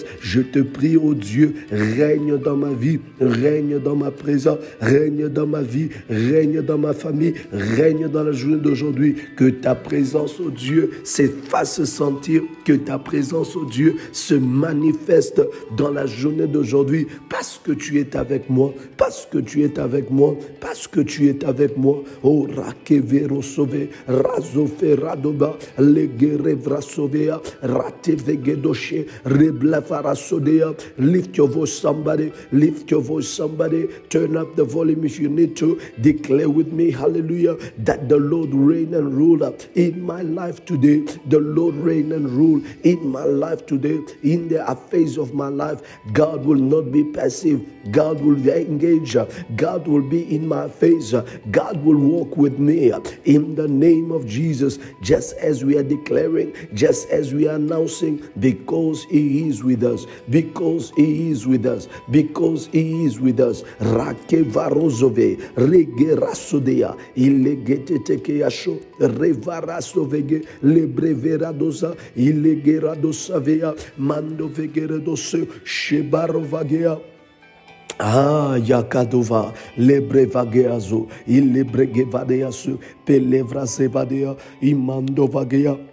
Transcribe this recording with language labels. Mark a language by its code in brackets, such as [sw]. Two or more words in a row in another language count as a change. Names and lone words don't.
[fr] Je te prie, oh Dieu, règne dans ma vie, règne dans ma présence, règne dans ma vie, règne dans ma famille, règne dans la journée d'aujourd'hui. Que ta présence, oh Dieu, se fasse sentir, que ta présence, oh Dieu, se manifeste dans la journée d'aujourd'hui, parce que tu es avec moi, parce que tu es avec moi, parce que tu es avec moi. Oh, Rakevero Sove, Razofe Radoba, Legere Vrasovea, Ratevegedoshe, Reblafarasodea. [en] Lift your voice, somebody. Lift your voice, somebody. Turn up the volume if you need to. Declare with me, hallelujah, that the Lord reign and rule in my life today. The Lord reign and rule in my life today. In the affairs of my life, God will not be passive. God will engage. God will be in my face. God will walk with me in the name of Jesus, just as we are declaring, just as we are announcing, because He is with us, because He is with us, because He is with us. Rakevarozove, regerasodea, ilegetetekeyasho, revarasovege, lebreveradosa, ilegeradosavea, mandovegeradose, shebarovagea. Ah, Yakadova, Lebrevageazo, Ilebregevadeasu, Pelevrazevadea, Imandovagea.